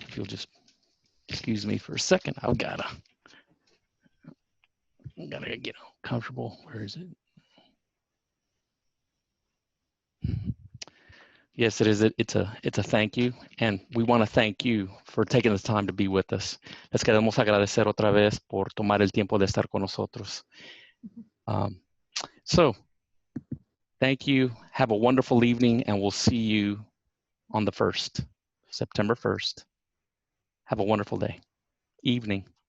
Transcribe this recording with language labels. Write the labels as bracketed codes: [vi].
[en] If you'll just excuse me for a second, I've gotta get comfortable. Where is it? Yes, it is. It's a thank you, and we want to thank you for taking the time to be with us. [es] Les queremos agradecer otra vez por tomar el tiempo de estar con nosotros. [en] So, thank you. Have a wonderful evening, and we'll see you on the 1st, September 1st. Have a wonderful day, evening.